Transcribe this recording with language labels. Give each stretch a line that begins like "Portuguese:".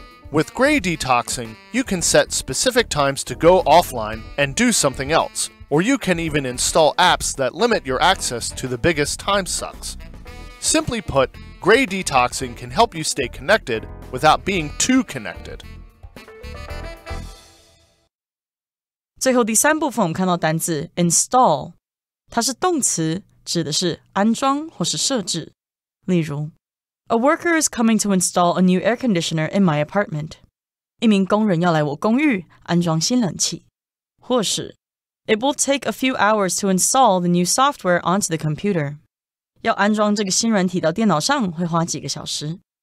English: With gray detoxing, you can set specific times to go offline and do something else, or you can even install apps that limit your access to the biggest time sucks. Simply put, gray detoxing can help you stay connected without being too connected.
Chinese: 最后第三部分我们看到单字 install， 它是动词，指的是安装或是设置。例如
English: A worker is coming to install a new air conditioner in my apartment.
Chinese: 一名工人要来我公寓安装新冷气。或是
English: It will take a few hours to install the new software onto the computer.
Chinese: 要安装这个新软体到电脑上会花几个小时。